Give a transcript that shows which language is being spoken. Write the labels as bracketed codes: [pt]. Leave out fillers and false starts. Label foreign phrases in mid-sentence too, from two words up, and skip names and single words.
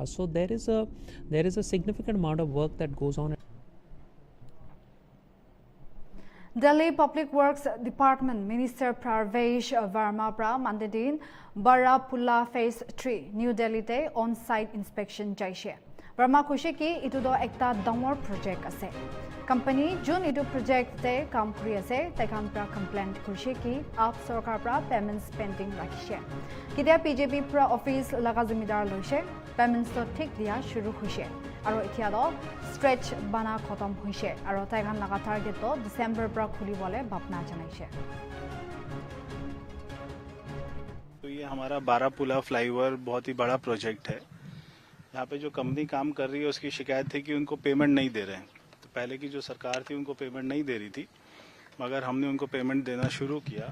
[en] So there is a significant amount of work that goes on. [nag] Delhi Public Works Department Minister Parvesh Verma pra Mandedin Barapula Phase 3 New Delhi te [en] on-site inspection [nag] jaishe. Verma kushe ki itu do ekta dangor project ase. Company June itu project te kam kuri ase, tekhan pra complaint kushe ki aap sarkar pra [en] payments pending [nag] rakhishe. Kidia PJP pra office laga zimidar loise, payments to thik dia shuru hoise. Aro etia do stretch bana khotom hoise. Aro tekhan laga target to December pra khuli bole bapna janaise. [hi] तो ये हमारा बारापुला फ्लाईओवर बहुत ही बड़ा प्रोजेक्ट है। यहाँ पे जो कंपनी काम कर रही है उसकी शिकायत थी कि उनको पेमेंट नहीं दे रहे हैं। तो पहले की जो सरकार थी उनको पेमेंट नहीं दे रही थी, मगर हमने उनको पेमेंट देना शुरू किया।